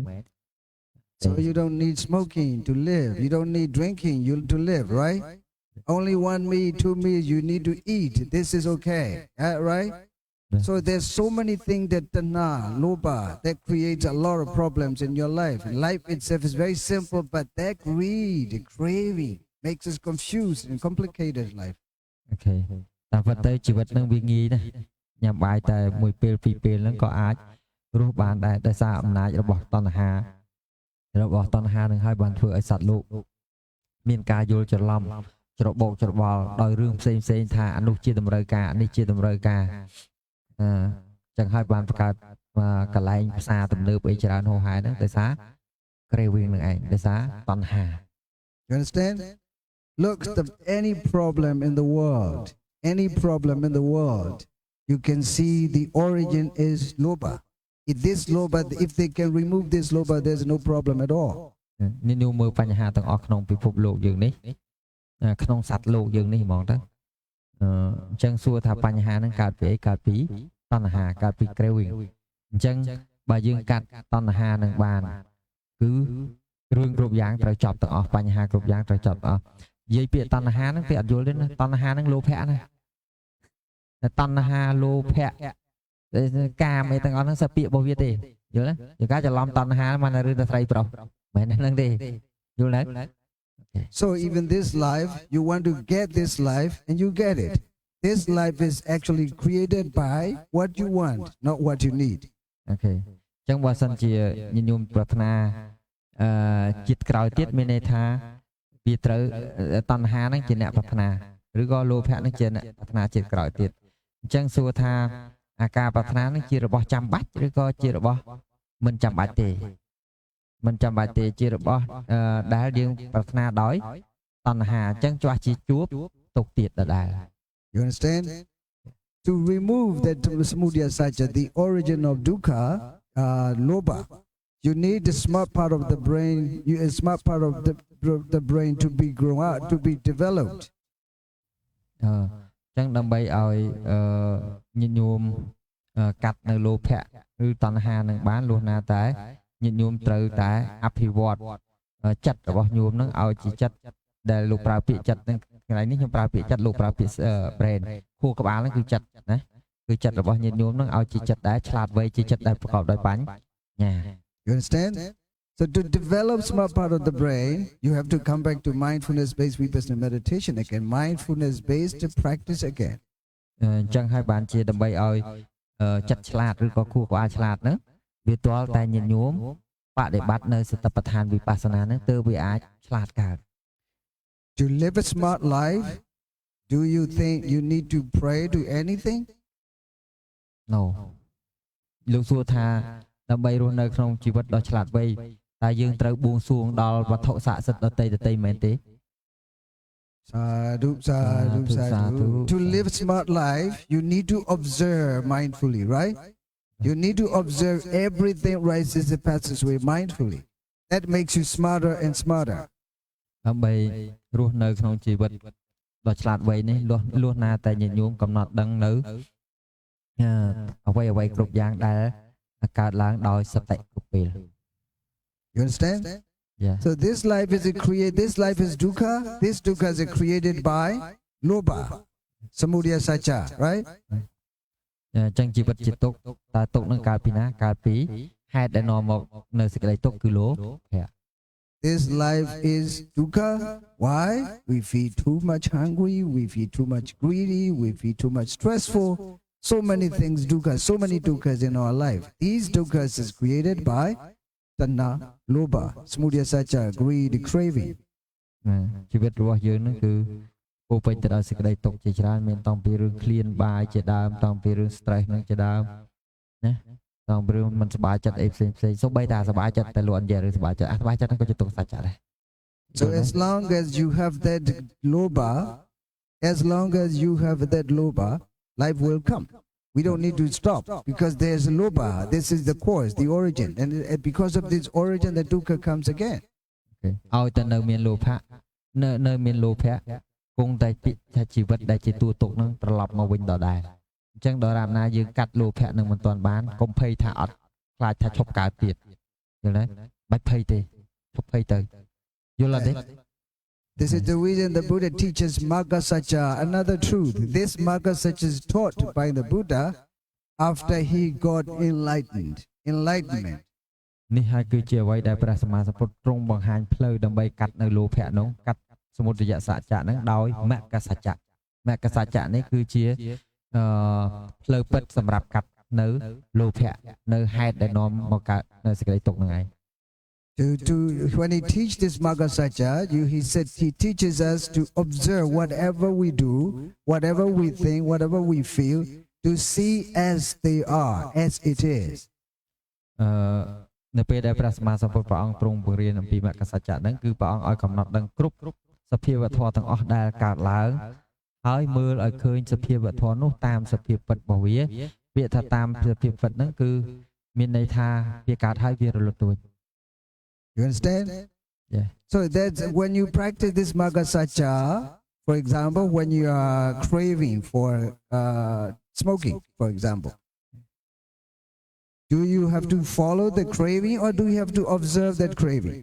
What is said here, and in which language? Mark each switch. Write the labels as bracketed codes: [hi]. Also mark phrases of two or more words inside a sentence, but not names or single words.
[en] So you don't need smoking to live. You don't need drinking to live, right? Only 1 meal, 2 meals you need to eat. This is okay, right? So there's so many things that [pi] tanha, loba, [en] that creates a lot of problems in your life. Life itself is very simple, but that greed, craving, makes us confused and complicated life. Okay. [km] តាមពិតទៅជីវិតនឹងវាងាយណាស់ញ៉ាំបាយតែមួយពេលពីរពេលហ្នឹងក៏អាចរស់បានដែរដោយសារអំណាចរបស់តណ្ហានឹងហើយបានធ្វើឲ្យសត្វលោកមានការយល់ច្រឡំច្របូកច្របល់ដោយរឿងផ្សេងថាអានោះជាតម្រូវការនេះជាតម្រូវការចឹងហើយបានបង្កើតកន្លែងផ្សារទំនើបអីច្រើនហោហែហ្នឹងដោយសារ craving នឹងឯងដោយសារតណ្ហា [en] You understand? Look, any problem in the world, you can see the origin is loba. If they can remove this loba, there's no problem at all. [km] នេះនោះមើលបញ្ហាទាំងអស់ក្នុងពិភពលោកយើងនេះក្នុងសត្វលោកយើងនេះហ្មងទៅអញ្ចឹងសួរថាបញ្ហាហ្នឹង កើតពីអីកើតពីតណ្ហាកើតពី craving អញ្ចឹងបើយើងកាត់តណ្ហានឹងបានគឺរឿងគ្រប់យ៉ាងត្រូវចប់ទាំងអស់បញ្ហាគ្រប់យ៉ាងត្រូវចប់ទាំងអស់និយាយពាក្យតណ្ហាហ្នឹងគេអត់យល់ទេណាតណ្ហាហ្នឹងលោភៈណាតណ្ហាលោភៈកាមអីទាំងអស់ហ្នឹងសិពាក្យរបស់វាទេយល់ទេយើងការច្រឡំតណ្ហាមកនៅរឿងតែស្រីប្រុសមិនមែនហ្នឹងទេយល់ទេ [en] So even this life, you want to get this life and you get it. This life is actually created by what you want, not what you need. Okay. [km] អញ្ចឹងបើសិនជាញញោមប្រាថ្នាជាតិក្រោយទៀតមានន័យថាវាត្រូវតណ្ហាហ្នឹងជាអ្នកប្រាថ្នាឬក៏លោភៈហ្នឹងជាអ្នកប្រាថ្នាជាតិក្រោយទៀតអញ្ចឹងសួរថាអាការប្រាថ្នាហ្នឹងជារបស់ចាំបាច់ឬក៏ជារបស់មិនចាំបាច់ទេមិនចាំបាច់ទេជារបស់ដែលយើងប្រាថ្នាដោយតណ្ហាអញ្ចឹងជាស់ជាជួបទុកទៀតដដែល [en] You understand? To remove that [pi] samudaya satya, [en] the origin of dukkha, loba, you need the smart part of the brain, a smart part of the brain to be grown out, to be developed. [km] អញ្ចឹងដើម្បីឲ្យញញោមកាត់នៅលោភៈឬតណ្ហានឹងបានលុះណាតែញញោមត្រូវតែអភិវឌ្ឍចិត្តរបស់ញោមនឹងឲ្យជាចិត្តដែលលោកប្រើពាក្យចិត្តនឹងកន្លែងនេះខ្ញុំប្រើពាក្យចិត្តលោកប្រើពាក្យ brain ខួរក្បាលហ្នឹងគឺចិត្តណាគឺចិត្តរបស់ញាតិញោមនឹងឲ្យជាចិត្តដែលឆ្លាតវៃជាចិត្តដែលប្រកបដោយបញ្ញា [en] You understand? So to develop smart part of the brain, you have to come back to mindfulness-based vipassana meditation again, mindfulness-based practice again. [km] អញ្ចឹងហើយបានជាដើម្បីឲ្យចិត្តឆ្លាតឬក៏ខួរក្បាលឆ្លាតហ្នឹងវាទាល់តែញាតិញោមបដិបត្តិនៅសតិប្បដ្ឋានវិបស្សនាហ្នឹងទើបវាអាចឆ្លាតកើត [en] To live a smart life, do you think you need to pray to anything? [km] No លោកសួរថាដើម្បីរស់នៅក្នុងជីវិតដ៏ឆ្លាតវៃតើយើងត្រូវបួងសួងដល់វត្ថុស័ក្តិសិទ្ធិដទៃមែនទេ [pi] Sadhu, sadhu, sadhu. [en] To live a smart life, you need to observe mindfully, right? You need to observe everything rises and passes away mindfully. That makes you smarter and smarter. [km] ដើម្បីរស់នៅក្នុងជីវិតដ៏ឆ្លាតវៃនេះលួសណាតែញាតិញោមកំណត់ដឹងនៅអ្វីគ្រប់យ៉ាងដែលកើតឡើងដោយសតិគ្រប់ពេល [en] You understand? Yeah. So this life is this life is dukkha. This dukkha is created by lobha, [pi] samudaya sacha, [en] right? [km] អញ្ចឹងជីវិតជាទុក្ខតើទុក្ខនឹងកើតពីណាកើតពីហេតុដែលនាំមកនៅសេចក្តីទុក្ខគឺលោភៈ [en] This life is dukkha. Why? We feel too much hungry, we feel too much greedy, we feel too much stressful. So many things dukkha, so many dukkha's in our life. These dukkha's is created by [pi] tanha, lobha, samudaya sacha, [en] greed, craving. [km] ជីវិតរបស់យើងនឹងគឺពោពេញទៅដោយសេចក្តីទុក្ខជាច្រើនមានតាំងពីរឿងឃ្លានបាយជាដើមតាំងពីរឿង stress នឹងជាដើមណាតាំងពីរឿងមិនសប្បាយចិត្តអីផ្សេងសូម្បីតែសប្បាយចិត្តតែលោកអញ្ញេឬសប្បាយចិត្តសប្បាយចិត្តហ្នឹងក៏ជាទុក្ខសច្ចៈដែរ [en] So as long as you have that lobha, life will come. We don't need to stop because there's a lobha. This is the cause, the origin, and because of this origin, the dukkha comes again. [km] ឲ្យតែនៅមានលោភៈនៅមានលោភៈគង់តែពីថាជីវិតដែលជាទួទុកនឹងត្រឡប់មកវិញដដែលអញ្ចឹងដល់រាបណាយើងកាត់លោភៈនឹងមិនទាន់បានកុំភ័យថាអត់ខ្លាចថាឈប់កើតទៀតយល់ទេបាច់ភ័យទេឈប់ភ័យទៅយល់អត់ទេ [en] This is the reason the Buddha teaches [pi] Magga Sacha, [en] another truth. This [pi] Magga Sacha [en] is taught by the Buddha after he got enlightenment. [km] នេះហើយគឺជាអ្វីដែលព្រះសម្មាសម្ពុទ្ធទ្រង់បង្ហាញផ្លូវដើម្បីកាត់នៅលោភៈនោះកាត់សមុទយសច្ចៈហ្នឹងដោយមគ្គសច្ចៈមគ្គសច្ចៈនេះគឺជាផ្លូវពិតសម្រាប់កាត់នៅលោភៈនៅហេតុដែលនាំមកកើតនៅសេចក្តីទុក្ខហ្នឹងឯង [en] When he teach this [pi] Magga Sacha, [en] he said he teaches us to observe whatever we do, whatever we think, whatever we feel, to see as they are, as it is. [km] នៅពេលដែលព្រះសម្មាសម្ពុទ្ធព្រះអង្គទ្រង់បង្រៀនអំពីមគ្គសច្ចៈហ្នឹងគឺព្រះអង្គឲ្យកំណត់ដឹងគ្រប់សភាវធម៌ទាំងអស់ដែលកើតឡើងហើយមើលឲ្យឃើញសភាវធម៌នោះតាមសភាពពិតរបស់វាពាក្យថាតាមសភាពពិតហ្នឹងគឺមានន័យថាវាកើតហើយវារលត់ទៅវិញ [en] You understand? Yeah. So that's when you practice this [pi] Magga Sacha, [en] for example, when you are craving for smoking, for example. Do you have to follow the craving or do you have to observe that craving?